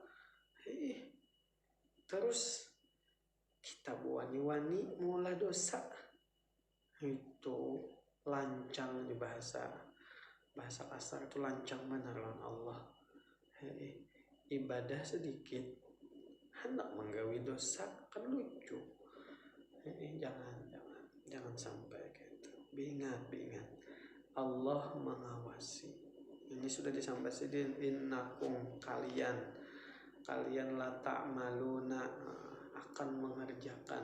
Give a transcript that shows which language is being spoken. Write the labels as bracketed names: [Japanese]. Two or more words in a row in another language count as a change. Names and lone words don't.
[Banjar] Terus kita wani-wani mula dosa, itu lancang di bahasa kasar itu lancang benar lawan Allah. Ibadah sedikit hendak menggawi dosa, [Indonesian] kan lucu. Jangan sampai gitu. Ingat Allah mengawasi. Ini sudah disampaikan, innakum kalian [Arabic] لا تعملون, [Indonesian] akan mengerjakan.